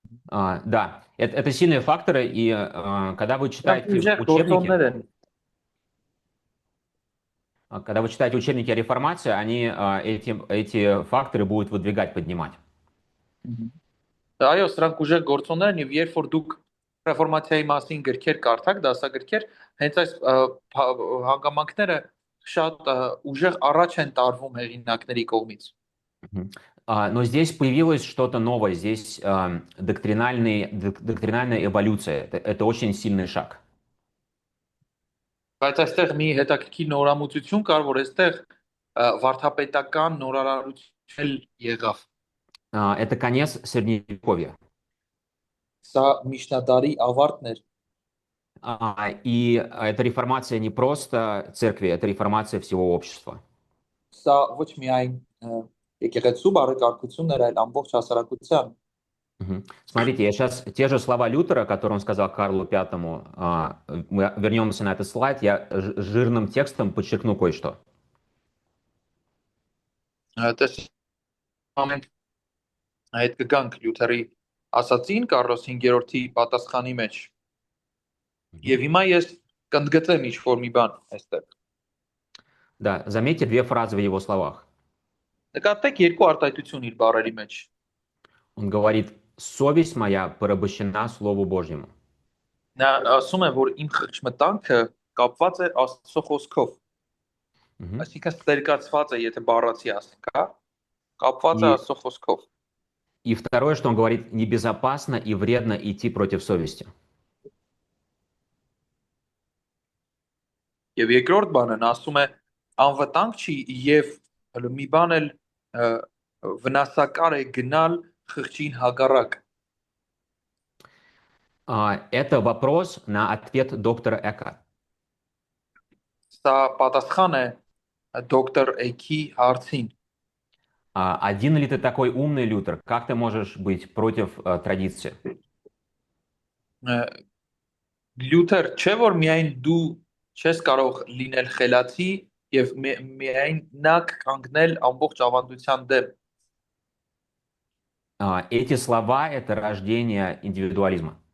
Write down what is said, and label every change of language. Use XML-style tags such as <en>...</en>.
<ru>Да, это сильные факторы, и когда вы читаете учебники о реформации, они эти факторы будут выдвигать, поднимать.</ru> <hy>Այո, սրանք ուժեղ գործոններ են, եւ երբ որ դուք ռեֆորմացիայի մասին գրքեր կարդաք, դասագրքեր, հենց այս հանգամանքները շատ ուժեղ առաջ են տարվում հեղինակների կողմից։</hy> <ru>Но здесь появилось что-то новое, здесь доктринальная эволюция. Это очень сильный шаг.</ru> <hy>Բայց այստեղ մի հետաքրքիր նորամուծություն կար, որ այստեղ վարդապետական նորարարություն եղավ։</hy> <ru>Это конец Средневековья.</ru> <hy>Սա միջնադարի ավարտն էր։</hy> <ru>И эта реформация не просто церкви, это реформация всего общества.</ru> <hy>Սա ոչ միայն եկեղեցու բարեկարգությունն էր, այլ ամբողջ հասարակության։</hy> <ru>Смотрите, я сейчас те же слова Лютера, которые он сказал Карлу Пятому, мы вернемся на этот слайд, я жирным текстом подчеркну кое-что.</ru> <hy>Այդ կգանք Լյութերի ասացին Կարլոս 5-րդի պատասխանի մեջ։ Եվ հիմա ես կընդգծեմ ինչ-որ մի бан այստեղ։</hy> <ru>Да, заметьте две фразы в его словах.</ru> <hy>Նկատեք երկու արտահայտություն իր բառերի մեջ։</hy> <ru>Он говорит: «Совесть моя порабощена Слову Божьему».</ru> <hy>Նա ասում է, որ իմ խղճմտանքը կապված է Աստծո խոսքով։ Այսինքն ստերկացված է, եթե բառացի ասենք, հա, կապված է Աստծո խոսքով։</hy> <ru>И второе, что он говорит: небезопасно и вредно идти против совести.</ru> <hy>Եվ երկրորդ բանը նա ասում է անվտանգ չի եւ մի բան էլ վնասակար է գնալ խղճին հակառակ։</hy> <ru>Это вопрос на ответ доктора Эка.</ru> <hy>Սա պատասխան է դոկտոր Էքի հարցին։</hy> <ru>Один ли ты такой умный, Лютер? Как ты можешь быть против традиции?</ru> <hy>Լյութեր, չէ՞ որ միայն դու չես կարող լինել խելացի եւ միայն նա կանգնել ամբողջ ավանդության դեմ։</hy> <ru>Эти слова — это рождение индивидуализма.</ru>